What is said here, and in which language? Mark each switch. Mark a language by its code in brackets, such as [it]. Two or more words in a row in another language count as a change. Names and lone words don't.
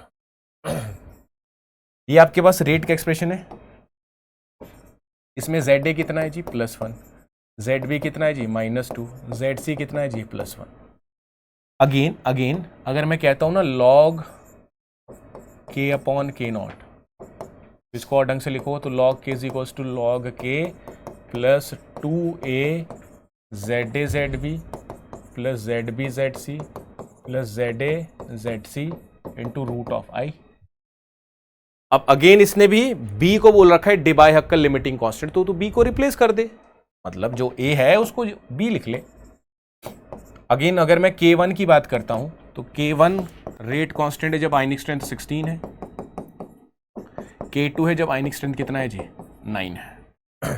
[hi] ये आपके पास रेट का एक्सप्रेशन है, इसमें ZA कितना है जी +1, ZB कितना है जी -2, ZC कितना है जी +1। अगेन अगर मैं कहता हूं ना log K/K0, इसको और ढंग से लिखो तो log K = log K + 2A ZA ZB + ZB ZC + ZA ZC × √I। अब अगेन इसने भी B को बोल रखा है डिबाइहक्कल [en] limiting constant, [hi] तो B को रिप्लेस कर दे, मतलब जो A है उसको B लिख ले। अगेन अगर मैं K1 की बात करता हूं तो K1 [en] rate constant [hi] है जब [en] ionic strength [hi] 16 है, K2 है जब [en] ionic strength [hi] कितना है जी 9 है।